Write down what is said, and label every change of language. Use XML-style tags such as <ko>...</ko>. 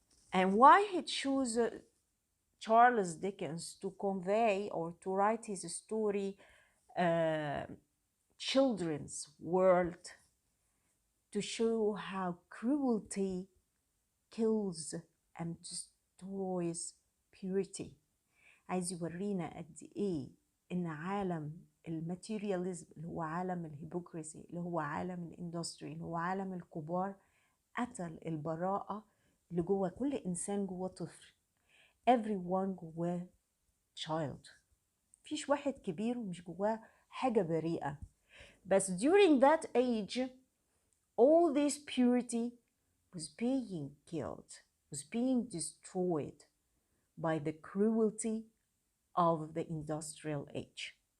<en>And why he chose Charles Dickens to convey or to write his story children's world to show how cruelty kills and destroys purity.</en> <ar>عايز يورينا قد ايه ان عالم الماتيرياليزم اللي هو عالم الهيبوكريسي، اللي هو عالم الاندستري، اللي هو عالم الكبار، قتل البراءة اللي جوه كل انسان، جوه طفل.</ar> <en>everyone</en> <ar>جواه</ar> <en>child.</en> <ar>مفيش واحد كبير ومش جواه حاجة بريئة. بس</ar> <en>during that age all this purity was being killed, was being destroyed by the cruelty of the industrial age.</en>